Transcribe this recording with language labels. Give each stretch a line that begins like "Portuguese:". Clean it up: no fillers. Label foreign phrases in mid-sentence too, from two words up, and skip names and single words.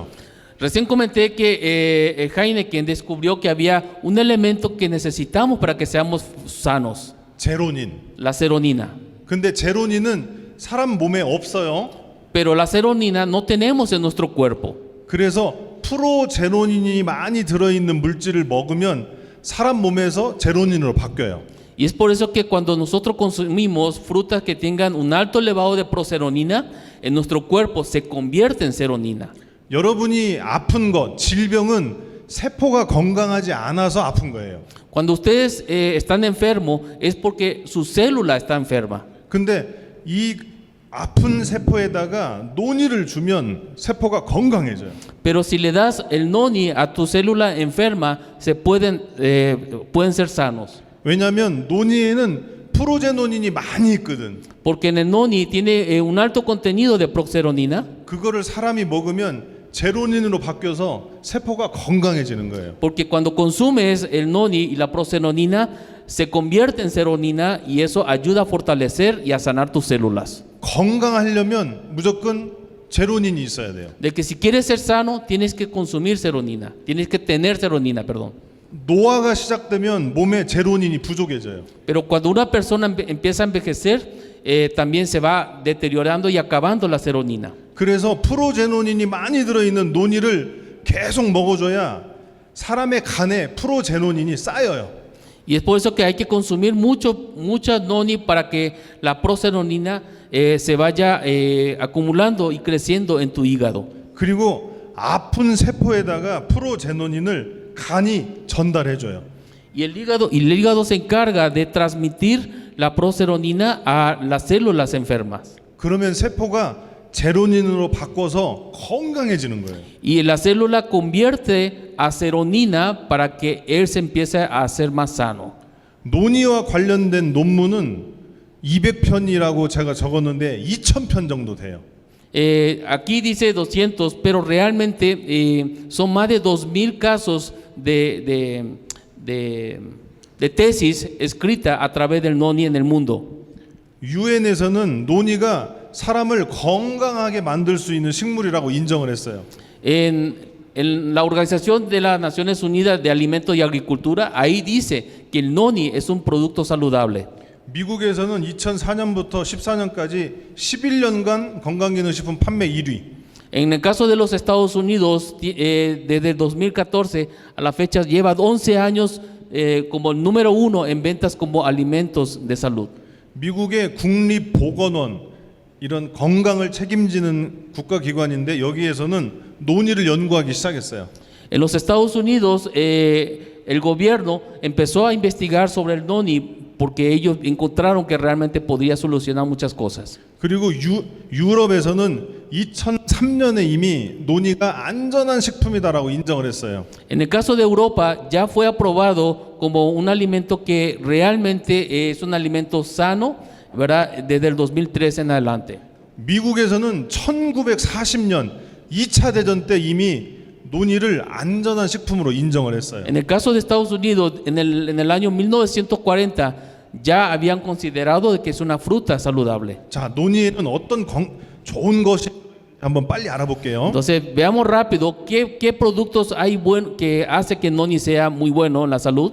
Spanish: Recién comenté que Heineken descubrió que había un elemento que necesitamos para que seamos sanos,
Korean: 제로닌.
Spanish: la seronina.
Korean: 근데 제로닌은 사람 몸에 없어요.
Spanish: Pero la seronina no tenemos en nuestro cuerpo.
Korean: 그래서 프로제노닌이 많이 들어있는 물질을 먹으면 사람 몸에서 제로닌으로 바뀌어요.
Spanish: Y es por eso que cuando nosotros consumimos frutas que tengan un alto elevado de proceronina, en nuestro cuerpo se convierte en seronina.
Korean: 여러분이 아픈 것, 질병은 세포가 건강하지 않아서 아픈 거예요.
Spanish: Cuando ustedes están enfermos es porque su célula está enferma.
Korean: 근데 이 아픈 세포에다가 논이를 주면 세포가 건강해져요.
Spanish: Pero si le das el noni a tu célula enferma, pueden ser sanos.
Korean: 왜냐하면 논이에는 프로제노닌이 많이 있거든.
Spanish: Porque en el noni tiene un alto contenido de proceronina.
Korean: 그거를 사람이 먹으면 제로닌으로 바뀌어서 세포가 건강해지는 거예요.
Spanish: Porque cuando consumes el noni y la proceronina, se convierte en seronina y eso ayuda a fortalecer y a sanar tus células.
Korean: 건강하려면 무조건 제로닌이 있어야 돼요.
Spanish: De que si quieres ser sano, tienes que consumir seronina. Tienes que tener seronina, perdón.
Korean: 노화가 시작되면 몸에 제로닌이 부족해져요.
Spanish: Pero cuando una persona empieza a envejecer, también se va deteriorando y acabando la seronina.
Korean: 그래서 프로제노닌이 많이 들어있는 논이를 계속 먹어줘야 사람의 간에 프로제노닌이 쌓여요.
Spanish: Y es por eso que hay que consumir mucha noni para que la proceronina se vaya acumulando y creciendo en tu hígado.
Korean: 그리고 아픈 세포에다가 프로제노닌을 간이 전달해줘요.
Spanish: Y el hígado se encarga de transmitir la proceronina a las células enfermas.
Korean: 그러면 세포가 제로닌으로 바꿔서 건강해지는 거예요.
Spanish: Y la célula convierte a seronina para que él se empiece a hacer más sano.
Korean: 논의와 관련된 논문은 200편이라고 제가 적었는데 2000편 정도 돼요.
Spanish: Aquí dice 200, pero realmente son más de 2000 casos de tesis escrita a través del noni en el mundo.
Korean: 유엔에서는 논의가 사람을 건강하게 만들 수 있는 식물이라고 인정을 했어요.
Spanish: En la Organización de las Naciones Unidas de Alimentos y Agricultura, ahí dice que el noni es un producto saludable.
Korean: 미국에서는 2004년부터 14년까지 11년간 건강기능식품 판매 1위.
Spanish: En el caso de los Estados Unidos, desde el 2014 a la fecha lleva 11 años como el número 1 en ventas como alimentos de salud.
Korean: 미국의 국립보건원 이런 건강을 책임지는 국가기관인데 여기에서는 논의를 연구하기 시작했어요.
Spanish: En los Estados Unidos, el gobierno empezó a investigar sobre el noni porque ellos encontraron que realmente podría solucionar muchas cosas.
Korean: 그리고 유럽에서는 2003년에 이미 논의가 안전한 식품이다라고 인정을 했어요.
Spanish: En el caso de Europa, ya fue aprobado como un alimento que realmente es un alimento sano, ¿verdad? Desde el 2003 en adelante.
Korean: 미국에서는 1940년 2차 대전 때 이미 논의를 안전한 식품으로 인정을 했어요.
Spanish: En el caso de Estados Unidos, en el año 1940, ya habían considerado de que es una fruta saludable.
Korean: 자, 논의에는 어떤 좋은 것이 한번 빨리 알아볼게요.
Spanish: Entonces, veamos rápido qué productos hay que hace que el noni sea muy bueno en la salud.